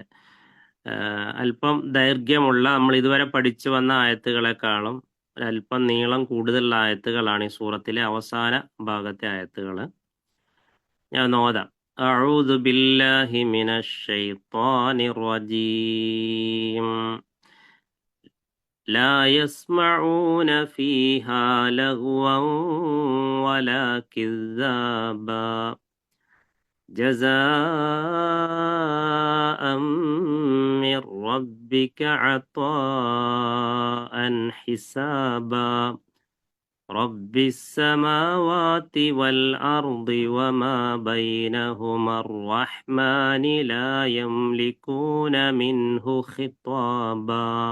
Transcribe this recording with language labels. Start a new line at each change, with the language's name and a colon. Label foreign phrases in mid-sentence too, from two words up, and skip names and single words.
Malayalam: അല്പം ദൈർഘ്യമുള്ള നമ്മൾ ഇതുവരെ പഠിച്ചു വന്ന ആയത്തുകളെക്കാളും ഒരല്പം നീളം കൂടുതലുള്ള ആയത്തുകളാണ് ഈ സൂറത്തിലെ അവസാന ഭാഗത്തെ ആയത്തുകൾ. ഞാൻ ഓതാം.
Arabic: أعوذ بالله من الشيطان الرجيم. لا يسمعون فيها لغوا ولا كذابا جزاء من ربك عطاء حسابا رب السماوات والأرض وما بينهما الرحمن لا يملكون منه خطابا